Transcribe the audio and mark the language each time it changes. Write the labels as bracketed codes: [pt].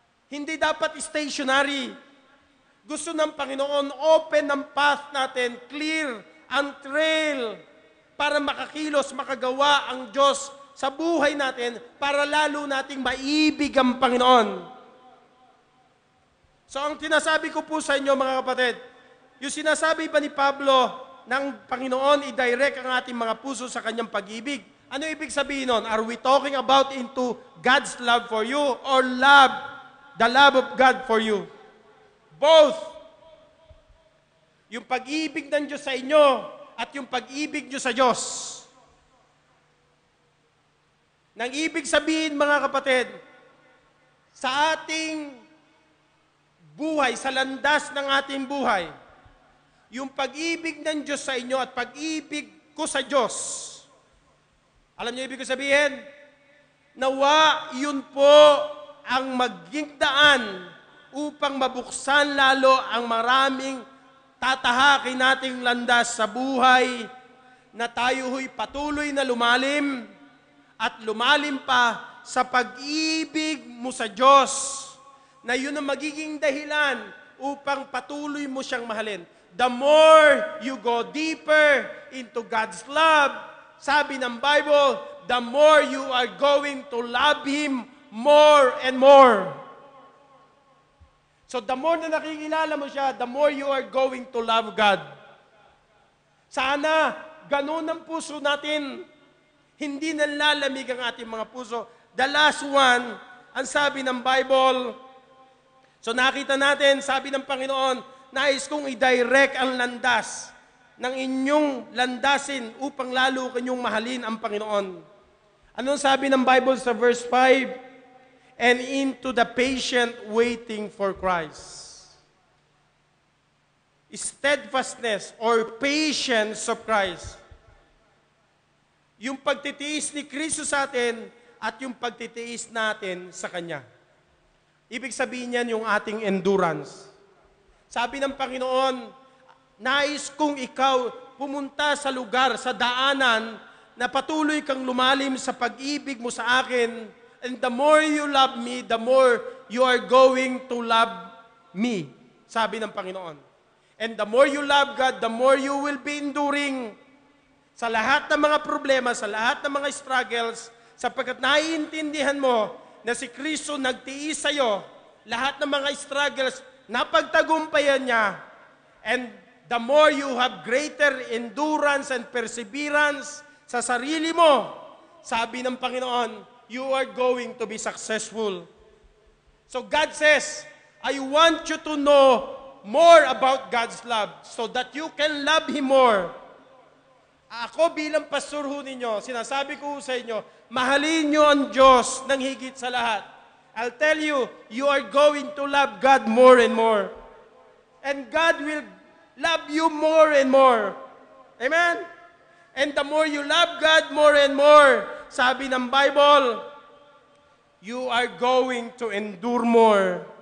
[tl] Hindi dapat stationary. Gusto ng Panginoon, open ang path natin, clear ang trail para makakilos, makagawa ang Diyos sa buhay natin para lalo nating maibig ang Panginoon. So ang tinasabi ko po sa inyo mga kapatid, yung sinasabi ba ni Pablo ng Panginoon i-direct ang ating mga puso sa kanyang pag-ibig? Ano ibig sabihin nun? [en] Are we talking about into God's love for you or the love of God for you? Both. [tl] Yung pag-ibig ng Diyos sa inyo at yung pag-ibig nyo sa Diyos. Nang ibig sabihin mga kapatid, sa ating buhay, sa landas ng ating buhay, yung pag-ibig ng Diyos sa inyo at pag-ibig ko sa Diyos. Alam niyo ibig ko sabihin? Nawa yun po ang maging daan upang mabuksan lalo ang maraming tatahakin nating landas sa buhay na tayo ho'y patuloy na lumalim at lumalim pa sa pag-ibig mo sa Diyos na yun ang magiging dahilan upang patuloy mo siyang mahalin. [en] The more you go deeper into God's love, [tl] sabi ng Bible, [en] the more you are going to love Him more and more. So the more [tl] na nakikilala mo siya, [en] the more you are going to love God. [tl] Sana, ganun ang puso natin. Hindi nalalamig ang ating mga puso. [en] The last one, [tl] ang sabi ng Bible, so nakita natin, sabi ng Panginoon, nais kong i-direct ang landas ng inyong landasin upang lalo kanyong mahalin ang Panginoon. Anong sabi ng Bible sa verse 5? [en] And into the patient waiting for Christ. Steadfastness or patience of Christ. [tl] Yung pagtitiis ni Kristo sa atin at yung pagtitiis natin sa Kanya. Ibig sabihin yan yung ating endurance. Sabi ng Panginoon, nais kong ikaw pumunta sa lugar, sa daanan, na patuloy kang lumalim sa pag-ibig mo sa akin. [en] And the more you love me, the more you are going to love me. [tl] Sabi ng Panginoon. [en] And the more you love God, the more you will be enduring [tl] sa lahat ng mga problema, sa lahat ng mga struggles, sapagkat naiintindihan mo na si Kristo nagtiis sa iyo, lahat ng mga struggles, napagtagumpayan niya. [en] And the more you have greater endurance and perseverance [tl] sa sarili mo, sabi ng Panginoon, [en] you are going to be successful. So God says, I want you to know more about God's love so that you can love Him more. [tl] Ako bilang pastor ho ninyo, sinasabi ko sa inyo, mahalin nyo ang Diyos ng higit sa lahat. [en] I'll tell you, you are going to love God more and more. And God will love you more and more. Amen? And the more you love God more and more, [tl] sabi ng Bible, [en] you are going to endure more.